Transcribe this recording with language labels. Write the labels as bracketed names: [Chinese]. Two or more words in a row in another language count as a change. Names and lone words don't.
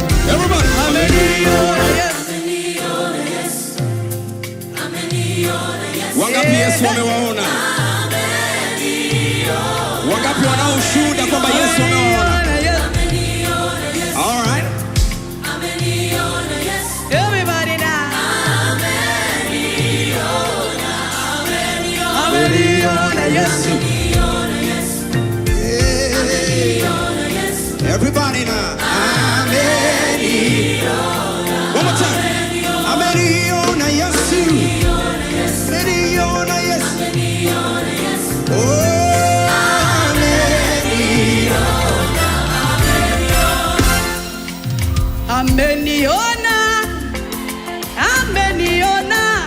[English] Everybody. [Swahili] Wangapi Yesu wamewaona? Wangapi wanao ushuhuda kwamba Yesu amewaona? [English] All right. Everybody now. [Swahili] Ameniona Yesu. [English] Yeah. Everybody now. One more time. [Swahili] Ameniona Yesu. Ameniona Yesu. Oh, ameniona. Ameniona. Ameniona.